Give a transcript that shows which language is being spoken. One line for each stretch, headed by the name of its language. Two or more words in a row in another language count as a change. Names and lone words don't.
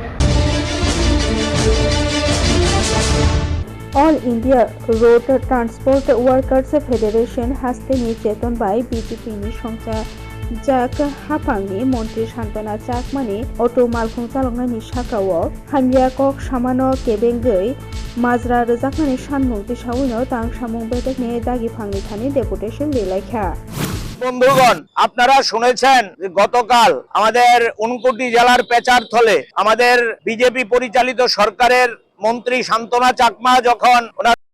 Terebu: All India Road Transport Workers Federation हास्तेनि चेतन बाय BJP-नि संचालक हाफांनि मन्त्रि सान्तना चाकमानि अट' मालखं चालकनायनि साखाओ हामिया कक सामानो केबेंगै माजरा रोजाकनानै सानमुं दिसावैनो तां सामुं बेटेकनि दागिफांनि थानि डेपुटेशन लिलाइखा।
Bangla: বন্ধুগণ, আপনারা শুনেছেন যে গতকাল আমাদের ঊনকোটি জেলার পেচারথলে আমাদের বিজেপি পরিচালিত সরকারের মন্ত্রী সান্তনা চাকমা যখন ওনার